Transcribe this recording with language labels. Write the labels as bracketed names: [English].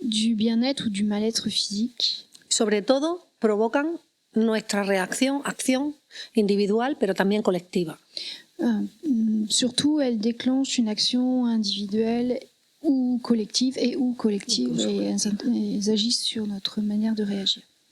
[French] Du bien-être ou du mal-être physique. [Spanish] Sobre todo, provocan nuestra acción individual, pero también colectiva. [French] Surtout, elles déclenchent une action individuelle ou collective et elles agissent sur notre manière de réagir.